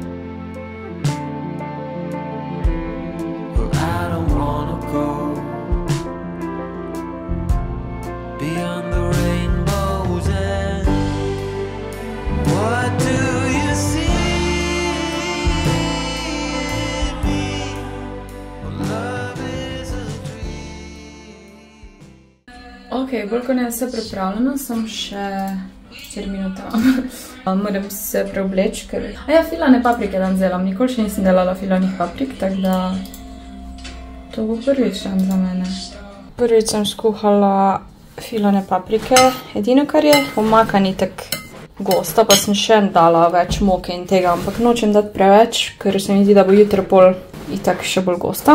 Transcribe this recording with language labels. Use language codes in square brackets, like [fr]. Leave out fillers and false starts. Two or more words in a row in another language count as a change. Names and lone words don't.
[en] Well, I don't wanna go beyond the rainbow's end. What do you see in me? Well, love is a dream. [sl] Ok, bolj kot ne vse pripravljeno, sem še 4 minute. Moram se preobleči, ker... ja, filane paprike dan zelam, nikoli še nisem delala filanih paprik, tako da... to bo prvič dan za mene. Prvič sem skuhala filane paprike, edino kar je omaka ni tak gosta, pa sem še dala več moke in tega, ampak nočem dati preveč, ker se mi zdi, da bo jutro bolj itak še bolj gosta.